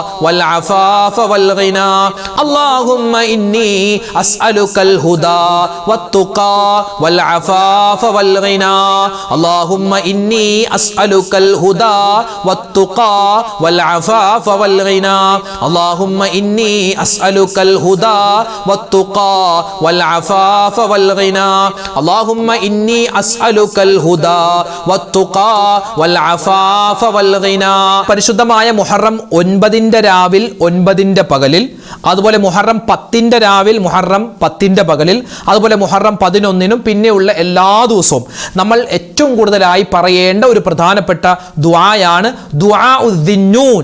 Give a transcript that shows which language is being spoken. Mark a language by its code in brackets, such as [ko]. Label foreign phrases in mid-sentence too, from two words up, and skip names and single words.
[ar] والعفاف والغنى اللهم إني أسألك الهدى والتقى والعفاف والغنى اللهم إني أسألك الهدى والتقى والعفاف والغنى اللهم إني أسألك الهدى والتقى والعفاف والغنى اللهم إني أسألك الهدى والتقى والعفاف والغنى [ml] പരിശുദ്ധമായ മുഹറം 9 രാവിൽ 9 പകലിൽ, അതുപോലെ മുഹറം 10 രാവിൽ മുഹറം 10 പകലിൽ, അതുപോലെ മുഹറം 11 പിന്നെയുള്ള എല്ലാ ദിവസവും നമ്മൾ ഏറ്റവും കൂടുതലായി പറയേണ്ട ഒരു പ്രധാനപ്പെട്ട ദുആയാണ് ദുആഉദ്ദിന്നൂൻ.